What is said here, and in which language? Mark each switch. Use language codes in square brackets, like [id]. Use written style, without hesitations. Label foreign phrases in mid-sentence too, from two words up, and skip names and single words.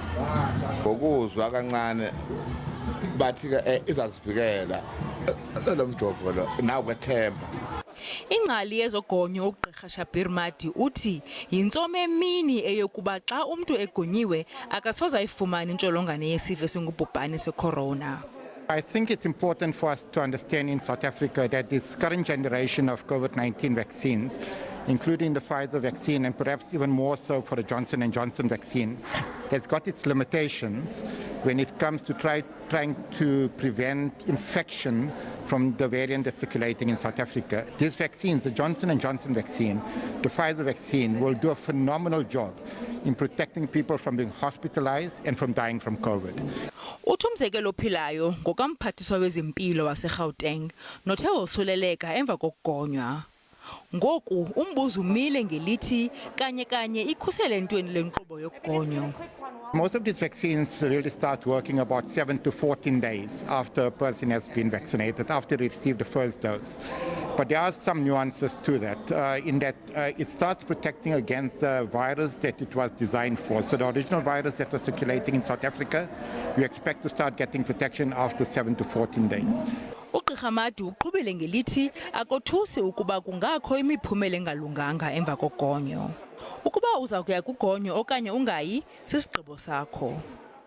[xh] Ngokuzwa kancane bathi ke izasivikela lo mjovo lo nawo kwethemba. Iingcali yezogonyo uGqirha Shabir Madi uthi yintsomo emini eyokuba xa umntu egonyiwe akasoze ayifumane intsholongwane yesifo esingubhubhane seCorona. [en] I think it's important for us to understand in South Africa that this current generation of COVID-19 vaccines, including the Pfizer vaccine and perhaps even more so for the Johnson & Johnson vaccine, has got its limitations when it comes to trying to prevent infection from the variant that's circulating in South Africa. These vaccines, the Johnson & Johnson vaccine, the Pfizer vaccine, will do a phenomenal job in protecting people from being hospitalized and from dying from COVID. [xh] Uthi umzekelo ophilayo ngokamphathiswa wezempilo waseGauteng nothe wosuleleka emva kokugonywa. Ngoku umbuzo umile ngelithi kanye ikhusele entweni le nkqubo yokugonyo. [en] Most of these vaccines really start working about 7 to 14 days after a person has been vaccinated, after they receive the first dose. But there are some nuances to that, in that it starts protecting against the virus that it was designed for. So the original virus that was circulating in South Africa, we expect to start getting protection after 7 to 14 days. [xh] uGqirha Madi uqhubile ngelithi akothusi ukuba kungakho imiphumela engalunganga emva kogonyo. Ukuba uza kuya kugonyo okanye ungayi sisigqibo sakho.